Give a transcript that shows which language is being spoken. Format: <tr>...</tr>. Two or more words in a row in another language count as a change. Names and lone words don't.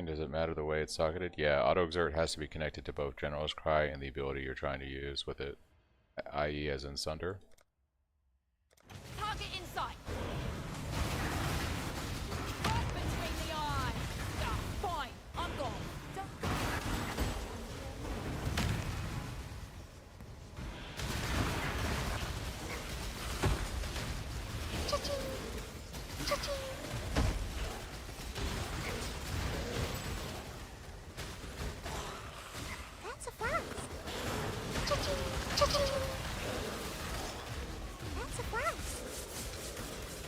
<en>Does it matter the way it's socketed? Yeah, auto-exert has to be connected to both General's Cry and the ability you're trying to use with it, i.e. as in Sunder. Target in sight. Right between the eyes. Ah, fine, I'm gone. Cha-ching! Cha-ching! That's a fast. Cha-ching! Cha-ching! That's a fast.</en>